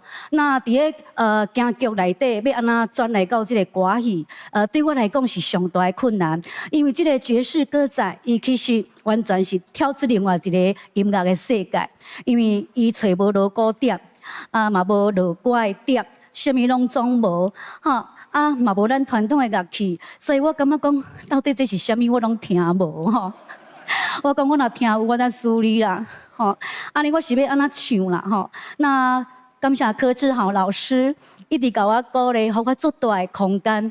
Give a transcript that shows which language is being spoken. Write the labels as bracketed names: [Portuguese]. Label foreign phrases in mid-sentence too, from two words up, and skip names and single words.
[Min Nan Chinese] 那伫咧京剧内底要安怎转来到这个歌戏，对我来讲是上大的困难，因为这个爵士歌仔，伊其实完全是跳出另外一个音乐的世界，因为伊找无锣鼓点。嘛无落歌的碟，啥物拢总无，嘛无咱传统的乐器，所以我感觉讲，到底这是啥物我拢听无吼。我讲我若听有，我再xử理啦，吼。安尼我是要安怎唱啦，吼。那感谢柯志豪老师一直甲我鼓励，互我足大的空间。